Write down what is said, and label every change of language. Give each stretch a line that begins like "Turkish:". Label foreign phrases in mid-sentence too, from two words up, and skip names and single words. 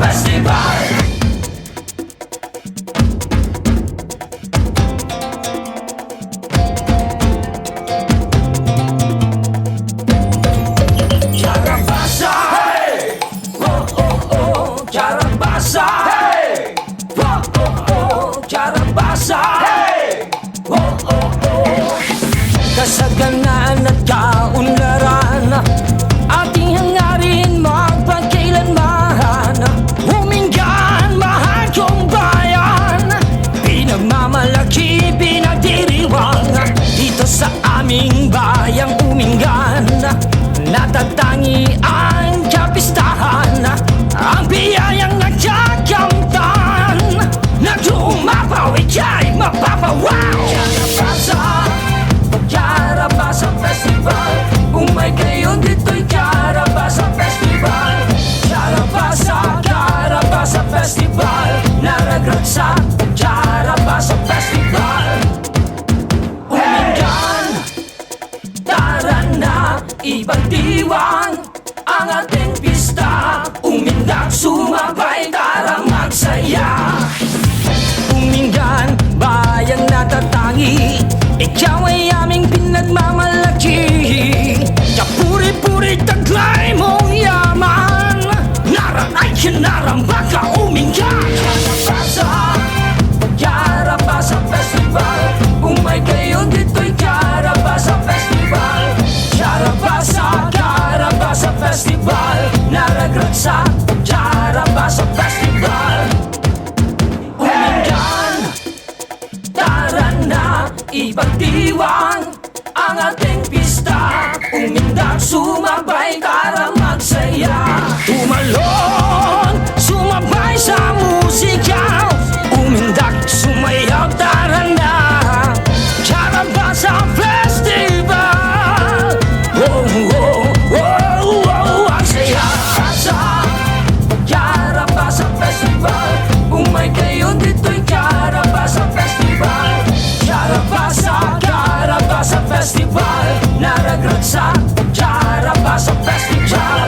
Filipino: Festival. Karabasa, hey! Oh, oh, oh, Karabasa, hey! Oh, oh, oh, Karabasa, hey! Oh, oh, oh. Kasaganaan at kaunlaran, ating hangarin magpagkailanman. Umingan, mahal kong bayan, pinagmamalaki, pinagdiriwang. Dito sa aming bayang Umingan, natatangi ang kapistahan, ang biyayang nagkakamtan, na dumapaw ika'y mapapawaw. Karabasa, Karabasa Festival,
Iloko: umay kayo
Filipino: dito'y Karabasa Festival. Karabasa, Karabasa Festival,
Iloko: naragrat sa
Filipino: Karabasa Festival. Umingan, tara na, ipagdiwang ang ating pista. Umindak, sumabay, tara magsaya. Umingan, bayang natatangi, ikaw ay aming pinagmamalaki. Kapuri-puri, taglay mong yaman, naranay kinaramba ka, Umingan. Karabasa, Karabasa Festival,
Iloko: umay kayo
Filipino: dito'y Karabasa Festival. Karabasa, Karabasa Festival,
Iloko: naragrat sa
Filipino: Karabasa Festival. Umingan, tara na, ipagdiwang ang ating pista. Umindak, sumabay, tara magsaya. Tumalon, sumabay sa musika. Umindak, sumayaw, tara na. Karabasa Festival. Oh, oh, oh, oh, ang saya. Karabasa Festival,
Iloko: umay kayo
Filipino: dito'y Karabasa Festival. Karabasa, Karabasa Festival,
Iloko: naragrat sa
Filipino: Karabasa Festival.